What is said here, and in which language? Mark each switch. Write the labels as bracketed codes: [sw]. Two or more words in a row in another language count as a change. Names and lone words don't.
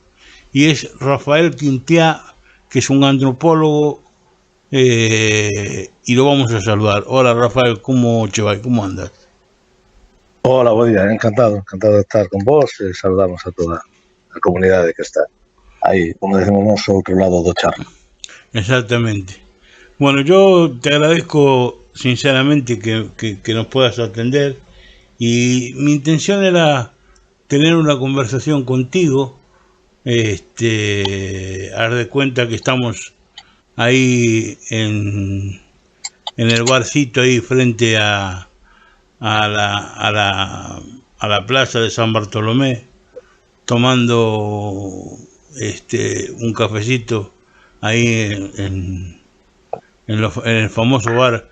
[gl] E é Rafael Quintiá, que é un antropólogo, e [es] lo vamos a saludar. [gl] Hola Rafael, como che vai? Como andas? Hola, buen día, encantado de estar con vos e saludamos a toda a comunidade que está aí, como decimos nós, ao outro lado do charco. Exactamente. [es] Bueno, yo te agradezco sinceramente que nos puedas atender y mi intención era tener una conversación contigo, haz de cuenta que estamos ahí en el barcito ahí frente a la plaza de San Bartolomé, tomando un cafecito ahí en el famoso bar.